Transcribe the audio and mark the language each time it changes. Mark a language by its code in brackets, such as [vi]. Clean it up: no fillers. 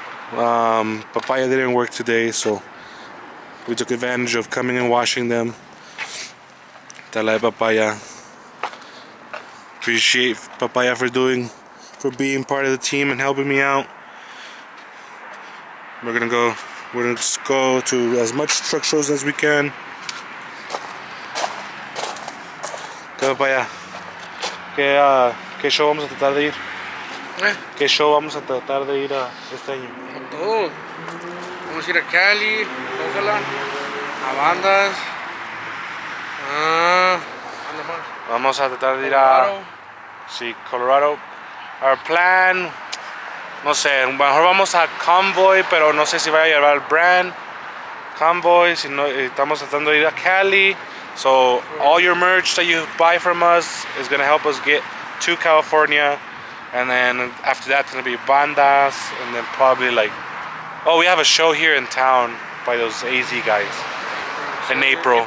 [en] Papaya didn't work today, so we took advantage of coming and washing them. Talay Papaya. Appreciate Papaya for being part of the team and helping me out. We're gonna just go to as much truck shows as we can. [es] ¿Qué Papaya? ¿Qué show vamos a tratar de ir? ¿Qué show vamos a tratar de ir a este año? Todo. Vamos a ir a Cali, Ojalá, a bandas. ¿Dónde más? Vamos a tratar de ir a Colorado. Our plan, no sé, mejor vamos a Convoy, pero no sé si vaya a llevar el brand Convoy. Si no, estamos tratando de ir a Cali. [en] So all your merch that you buy from us is gonna help us get to California, and then after that it's gonna be bandas, and then probably we have a show here in town by those AZ guys in April.